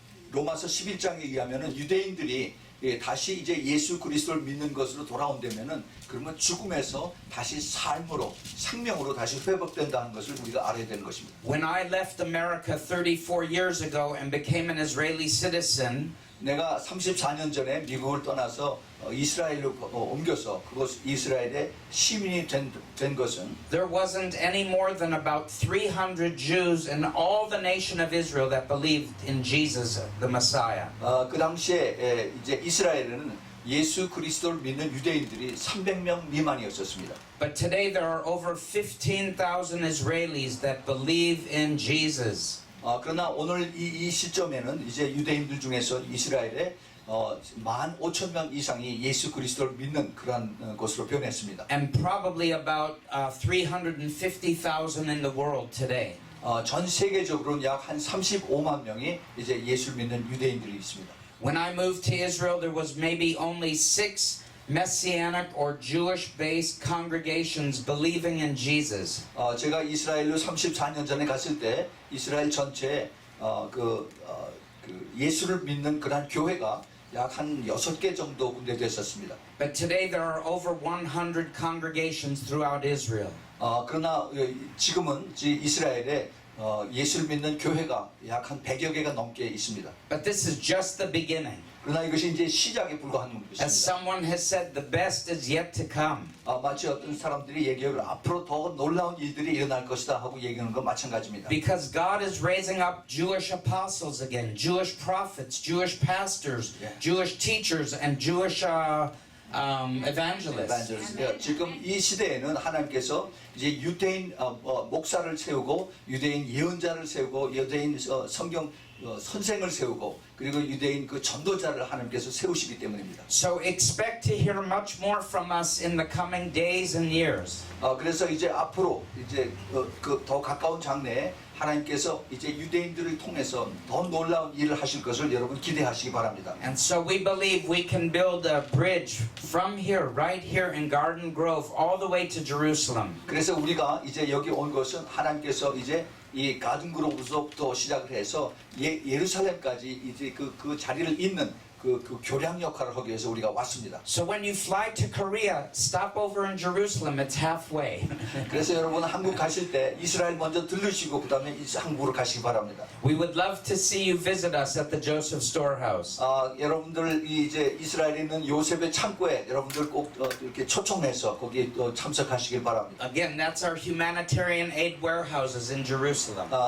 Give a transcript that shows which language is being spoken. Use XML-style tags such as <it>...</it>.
<ko>로마서 11장에 의하면은 유대인들이 다시 이제 예수 그리스도를 믿는 것으로 돌아온다면은 그러면 죽음에서 다시 삶으로 생명으로 다시 회복된다는 것을 우리가 알아야 되는 것입니다.</ko> <en>When I left America 34 years ago and became an Israeli citizen,</en> <ko>내가 34년 전에 미국을 떠나서 이스라엘로 옮겨서 그곳 이스라엘의 시민이 된 것은</ko> <en>there wasn't any more than about 300 Jews in all the nation of Israel that believed in Jesus the Messiah.</en> <ko>그 당시에 이제 이스라엘에는 예수 그리스도를 믿는 유대인들이 300명 미만이었었습니다.</ko> <en>But today there are over 15,000 Israelis that believe in Jesus.</en> <ko>그러나 오늘 이 시점에는 이제 유대인들 중에서 이스라엘에 15,000명 이상이 예수 그리스도를 믿는 그러한 것으로 변했습니다.</ko> <en>And probably about 350,000 in the world today.</en> <ko>전 세계적으로는 약 한 35만 명이 이제 예수를 믿는 유대인들이 있습니다.</ko> <en>When I moved to Israel, there was maybe only 6 Messianic or Jewish-based congregations believing in Jesus.</en> <ko>제가 이스라엘로 34년 전에 갔을 때 이스라엘 전체에 그 예수를 믿는 그러한 교회가 약 한 6개 정도 군데 됐었습니다.</ko> <en>But today there are over 100 congregations throughout Israel.</en> <ko>그러나 지금은 이스라엘에 예수를 믿는 교회가 약 한 100여 개가 넘게 있습니다.</ko> <en>But this is just the beginning.</en> <ko>그러나 이것이 이제 시작에 불과한</ko> <en>As</en> <ko>것입니다.</ko> <en>someone has said, the best is yet to come.</en> <ko>마치 어떤 사람들이 얘기하기를 앞으로 더 놀라운 일들이 일어날 것이다 하고 얘기하는 건 마찬가지입니다.</ko> <en>Because God is raising up Jewish apostles again, Jewish prophets, Jewish pastors, Jewish teachers, and Jewish evangelists.</en> <ko>지금 이 시대에는 하나님께서 이제 유대인 목사를 세우고 유대인 예언자를 세우고 유대인 성경 선생을 세우고 그리고 유대인 그 전도자를 하나님께서 세우시기 때문입니다.</ko> <en>So expect to hear much more from us in the coming days and years.</en> <ko>그래서 이제 앞으로 이제 그 더 가까운 장래에 하나님께서 이제 유대인들을 통해서 더 놀라운 일을 하실 것을 여러분 기대하시기 바랍니다.</ko> <en>And so we believe we can build a bridge from here, right here in Garden Grove, all the way to Jerusalem.</en> <ko>그래서 우리가 이제 여기 온 것은 하나님께서 이제 이 가든그로브부터 시작을 해서 예루살렘까지 이제 그 자리를 잇는 그 교량 역할을 하기 위해서 우리가 왔습니다.</ko> <en>So when you fly to Korea, stop over in Jerusalem. It's halfway.</en> <ko>그래서 여러분 한국 가실 때 이스라엘 먼저 들르시고 그다음에 한국으로 가시기 바랍니다.</ko> <en>We would love to see you visit us at the Joseph Storehouse.</en> <ko>여러분들 이제 이스라엘에 있는 요셉의 창고에 여러분들 꼭 이렇게 초청해서 거기에 또 참석하시길 바랍니다.</ko> <en>Again, that's our humanitarian aid warehouses in Jerusalem.</en>